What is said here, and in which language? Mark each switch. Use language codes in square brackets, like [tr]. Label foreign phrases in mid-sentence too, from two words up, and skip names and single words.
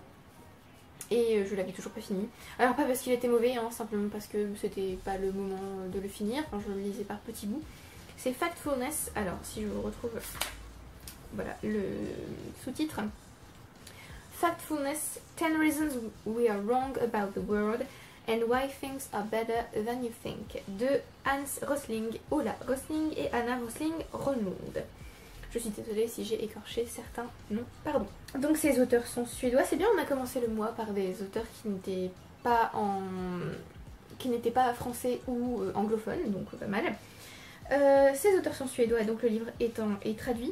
[fr] Et je l'avais toujours pas fini. Alors pas parce qu'il était mauvais, simplement parce que c'était pas le moment de le finir, quand je le lisais par petits bouts. C'est Factfulness, alors si je vous retrouve, voilà le sous-titre. Factfulness, 10 reasons we are wrong about the world and why things are better than you think, de Hans Rosling, Ola Rosling et Anna Rosling-Ronlund. Je suis désolée si j'ai écorché certains noms, pardon. Donc ces auteurs sont suédois. C'est bien, on a commencé le mois par des auteurs qui n'étaient pas français ou anglophones, donc pas mal. Ces auteurs sont suédois, donc le livre est traduit.